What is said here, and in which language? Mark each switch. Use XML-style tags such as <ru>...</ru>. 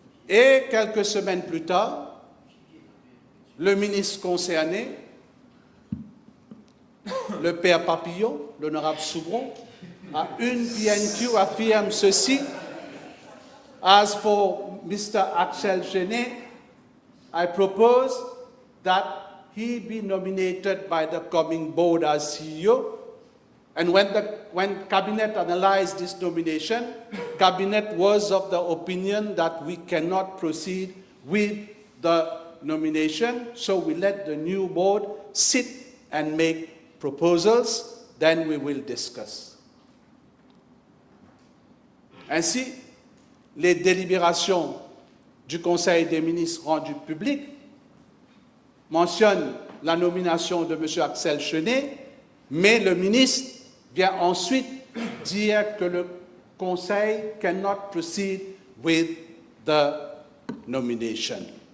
<fr>Et quelques semaines plus tard, le ministre concerné, le père Papillon, l'honorable Soubron, à une PNQ affirme ceci:</fr> <en>As for Mr. Axel Chenet, I propose that he be nominated by the coming board as CEO. And when Cabinet analyzed this nomination, Cabinet was of the opinion that we cannot proceed with the nomination, so we let the new board sit and make proposals, then we will discuss.</en> <fr>Ainsi, les délibérations du Conseil des ministres rendues publiques mentionnent la nomination de M. Axel Chenet, mais le ministre vient ensuite dire que le Conseil</fr> <en>cannot proceed with the nomination.</en>